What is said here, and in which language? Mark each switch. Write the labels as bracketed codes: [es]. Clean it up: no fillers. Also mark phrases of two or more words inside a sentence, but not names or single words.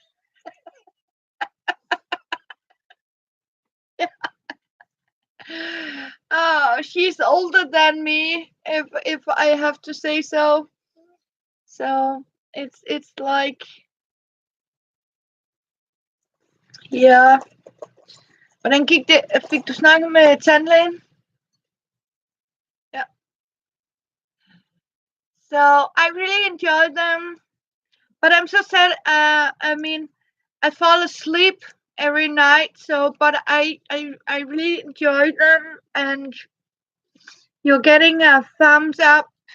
[en] Oh, she's older than me, if I have to say so. So it's like, yeah. [da] Hvordan gik det? Fik du snakket med tandlægen? [en] Yeah. So I really enjoyed them, but I'm so sad. I mean, I fall asleep every night. So, but I really enjoyed them, and you're getting a thumbs up.